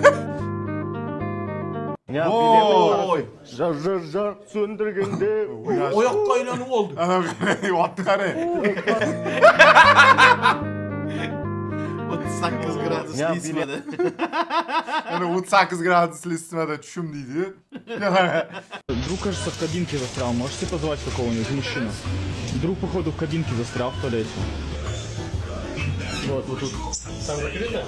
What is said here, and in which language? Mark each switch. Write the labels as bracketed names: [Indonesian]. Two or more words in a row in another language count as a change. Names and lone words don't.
[Uzbek] Ya bilamayman. Jar so'ndirganda. Oyoqqa aylanib oldi. Ana otni qarang. 38 gradus Ya, ismida. Ana 38 gradusli isitmada tushum deydi. [Russian] Друг, кажется, в кабинке застрял. Можете позвать какого-нибудь мужчину? Друг, походу, в кабинке застрял в туалете. Вот тут. Там закрыто?